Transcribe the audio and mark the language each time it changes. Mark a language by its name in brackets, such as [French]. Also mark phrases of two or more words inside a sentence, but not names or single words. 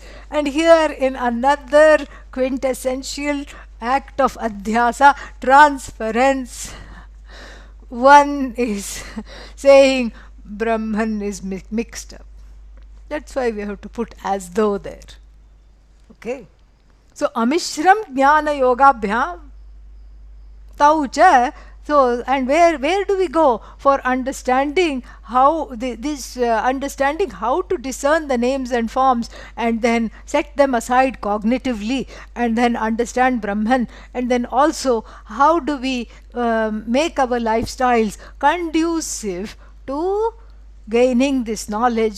[English] And here, in another quintessential act of adhyasa, transference, one is saying Brahman is mixed up. That's why we have to put as though there. Okay. So, [Sanskrit] अमिश्रम् ज्ञान योगाभ्याम् तौ च. [English] So, and where do we go for understanding how understanding how to discern the names and forms, and then set them aside cognitively, and then understand Brahman, and then also how do we make our lifestyles conducive to gaining this knowledge?